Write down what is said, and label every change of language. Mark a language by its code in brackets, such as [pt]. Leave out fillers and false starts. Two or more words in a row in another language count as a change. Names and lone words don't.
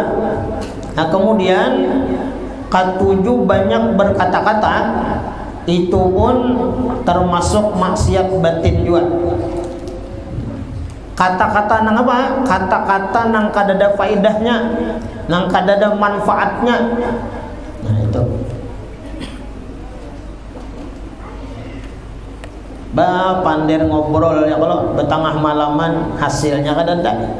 [id] Nah kemudian ketujuh banyak berkata-kata itu pun termasuk maksiat batin juga. [bjn] Kata-kata nang apa? Kata-kata nang kadada faedahnya, nang kadada manfaatnya. [id] Nah itu. [bjn] Pandir ngobrol ya kalau betengah malaman hasilnya kadada.